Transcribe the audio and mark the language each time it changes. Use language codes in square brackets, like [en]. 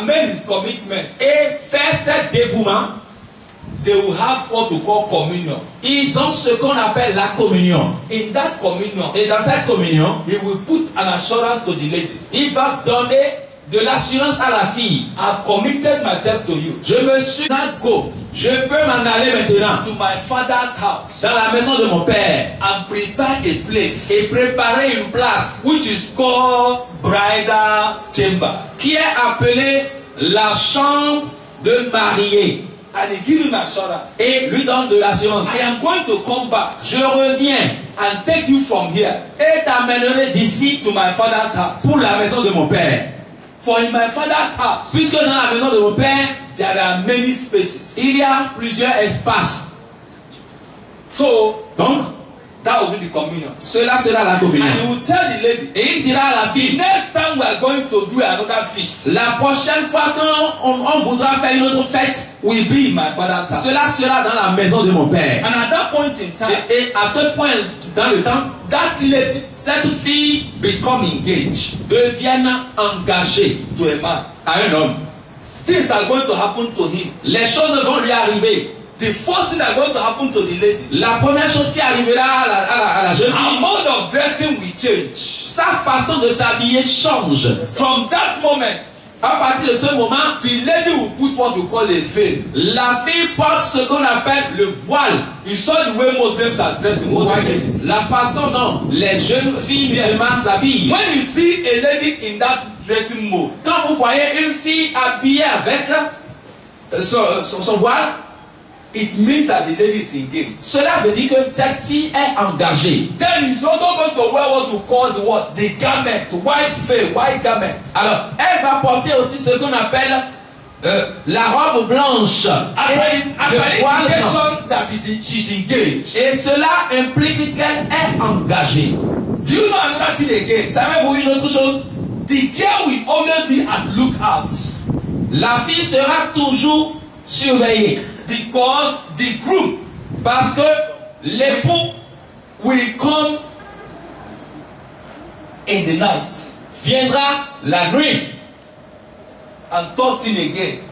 [en] And made his commitment. [fr] et fait cet dévouement. [en] They will have what we call communion. [fr] Ils ont ce qu'on appelle la communion. [en] In that communion, [fr] Et dans cette communion, [en] he will put an assurance to the lady. [fr] il va donner de l'assurance à la fille. [en] I've committed myself to you. [fr] Je me suis... [en] Now go [fr] Je peux m'en aller maintenant [en] to my father's house [fr] dans la maison de mon père [en] and prepare a place [fr] et préparer une place [en] which is called bridal chamber. [fr] qui est appelée la chambre de mariée. [en] And he gives him assurance. [fr] Et lui donne de l'assurance. [en] I am going to come back [fr] Je reviens [en] and take you from here [fr] et t'amènerai d'ici [en] to my father's house. [fr] pour la maison de mon père. [en] For in my father's house, [fr] Puisque dans la maison de mon père, [en] there are many spaces. [fr] il y a plusieurs espaces. [en] So [fr] Donc, [en] that will be the communion. [fr] cela sera la [en] And [fr] communion. [en] he will tell the lady, [fr] Et il dira à la [en] the [fr] fille, [en] next time we are going to do another feast [fr] la prochaine fois qu'on voudra faire une autre fête, [en] will be in my father's house. [fr] cela sera dans la maison de mon père. [en] And at that point in time, [fr] Et à ce point, dans le temps, [en] that lady [fr] cette fille [en] become engaged [fr] devienne engagée [en] to a man. [fr] à un homme. [en] Things are going to happen to him. [fr] Les choses vont lui arriver. [en] The first thing that is going to happen to the lady, [fr] La première chose qui arrivera à la jeune [en] her [fr] fille, [en] mode of dressing will change. [fr] sa façon de s'habiller change. [en] From that moment, [fr] À partir de ce moment, [en] the lady will put what we call a veil. [fr] la fille porte ce qu'on appelle le voile. [en] You saw the way Muslims are dressing, Muslim ladies. [fr] La façon dont les jeunes filles musulmanes s'habillent. [en] When you see a lady in that dressing mode, [fr] Quand vous voyez une fille habillée avec son voile, [en] it means that the lady is engaged. [fr] cela veut dire que cette fille est engagée. [en] Then he's also going to wear what we call the garment, white veil, white garment. [fr] Alors, elle va porter aussi ce qu'on appelle la robe blanche [en] As [fr] et [en] an [fr] le voile blanc. [en] indication that she's engaged. [fr] Et cela implique qu'elle est engagée. [en] Do you know another thing again? [fr] Savez-vous une autre chose? [en] The girl will always be at lookout [fr] La fille sera toujours surveillée [en] because the groom [fr] parce que l'époux [en] will come in the night. [fr] viendra la nuit. [en] And third thing again,